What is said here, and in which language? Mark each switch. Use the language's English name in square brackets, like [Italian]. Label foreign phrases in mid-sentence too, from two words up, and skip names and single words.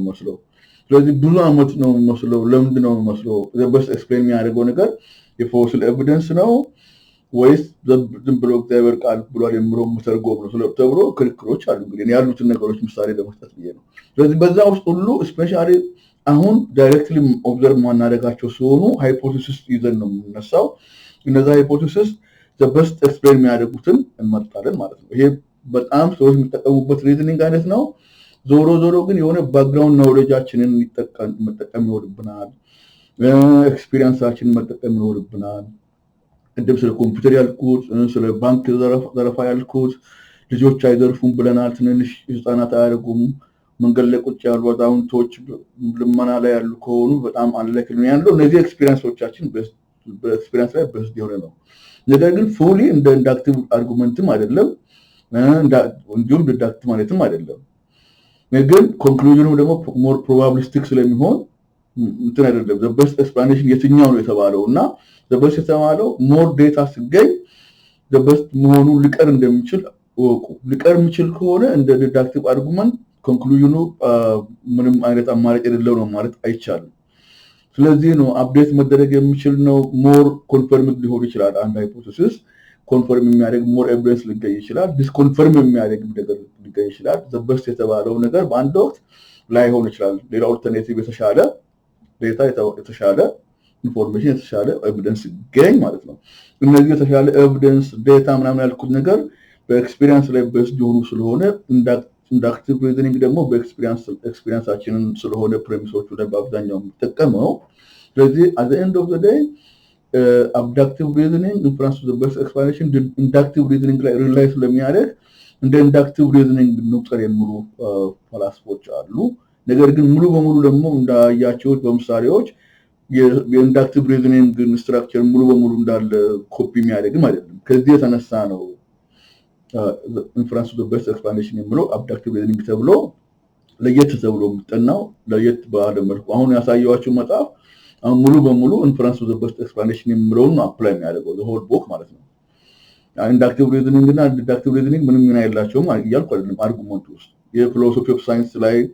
[Amharic] መስሎ ስለዚህ ብዙ አመት ነው መስሎ ለምንድን ነው መስሎ [English] best explain [Amharic] የሚያደርገው ነገር የፎሲል ኤቪደንስ ነው ወይስ ዝም ብሎ እግዚአብሔር ቃል ብሏል የምሮ መተርጎም ነው ተብሎ ክርክሮች አሉ እንግዲህ ያሉትን ነገሮች ምሳሌ ለመስጠት ብዬ ነው ስለዚህ በዛ ውስጥ ሁሉ ስፔሻሊ አሁን [English] directly observe [Amharic] ማናደርጋቸው ሲሆኑ ሃይፖቴሲስ ይዘን ነው የምንነሳው እነዛ ሃይፖቴሲስ [English] the best explain [Amharic] የሚያደርጉትን እንመርጣለን ማለት ነው ይሄ በጣም ሰዎች የሚጠቀሙበት ሪዝኒንግ አይነት ነው ዞሮ ግን የሆነ ባክግራውንድ ኖሌጃችንን መጠቀም ይኖርብናል ኤክስፒሪየንሳችንን መጠቀም ይኖርብናል እንደም ስለ ኮምፒውተር ያልኩት ስለ ባንክ ዘረፋ ያልኩት ልጆች አይዘርፉም ብለናል ትንንሽ ህፃናት አያደርጉም መንገድ ላይ ቁጭ ያሉ አዛውንቶች ልመና ላይ ያሉ ከሆኑ በጣም አንለክል ነው ያለው እነዚህ ኤክስፒሪየንሶቻችን በኤክስፒሪየንስ ላይ በስ ዲሆነ ነው ነገር ግን ፉሊ እንደ ኢንዳክቲቭ አርጉመንትም አይደለም እንዲሁም ዲዳክቲቭ ማለትም አይደለም ነገር ኮንክሉዥኑ ደግሞ [English] more probabilistic [Amharic] ስለሚሆን እንትን አይደለም [English] the best explanation [Amharic] የትኛው ነው የተባለውና [English] the best [Amharic] የተባለው [English] more data [Amharic] ሲገኝ [English] the best [Amharic] መሆኑን ሊቀር እንደሚችል ወቁ ሊቀር የሚችል ከሆነ እንደ [English] deductive argument [Amharic] ኮንክሉዥኑ ምንም አይነት አማራጭ የሌለው ነው ማለት አይቻልም ስለዚህ ነው አፕዴት መደረግ የሚችል ነው [English] more confirmed [Amharic] ሊሆን ይችላል አንድ ሃይፖቴሲስ ኮንፈርም የሚያደርግ [English] more evidence [Amharic] ሊገኝ ይችላል ዲስኮንፈርም የሚያደርግ ነገር ሊገኝ ይችላል [English] the best [Amharic] የተባለው ነገር በአንድ ወቅት ላይ ሆነ ይችላል ሌላ ኦልተርኔቲቭ የተሻለ ዴታ የተሻለ ኢንፎርሜሽን የተሻለ ኤቪደንስ ይገኝ ማለት ነው እነዚህ የተሻለ ኤቪደንስ ዴታ ምናምን ያልኩት ነገር በኤክስፒሪየንስ ላይ በስ ዲሆኑ ስለሆነ [English] inductive reasoning [Amharic] ደግሞ በኤክስፒሪየንሳችንን ስለሆነ ፕሪሚሶቹ ላይ በአብዛኛው ተጠቀመው ስለዚህ [English] at the end of the day abductive reasoning difference to the best explanation inductive reasoning [Amharic] ላይ ሪላይ ስለሚያደርግ እንደ [English] inductive reasoning [Amharic] ንቁጠር የሚሉ ፈላስፎች አሉ ነገር ግን ሙሉ በሙሉ ደግሞ እንዳያቸውት በምሳሌዎች የኢንዳክቲቭ ሪዝኒንግ ስትራክቸር ሙሉ በሙሉ እንዳለ ኮፒ የሚያደርግም አይደለም ከዚህ የተነሳ ነው [English] inference to the best explanation [Amharic] የሚለው [English] abductive reasoning [Amharic] ተብሎ ለየት ተብሎ የምጠናው ለየት ባለ መልኩ አሁን ያሳየዋችሁ መጽሐፍ አሁን ሙሉ በሙሉ [English] inference of the best explanation [Amharic] የሚለውን ነው አፕላይ የሚያደርገው [English] the whole book [Amharic] ማለት ነው። [English] inductive reasoning [Amharic] እና [English] deductive reasoning [Amharic] ምንም ሚና የላቸውም እያልኩ አይደለም። አርጉመንት ውስጥ የፊሎሶፊ ኦፍ ሳይንስ ላይ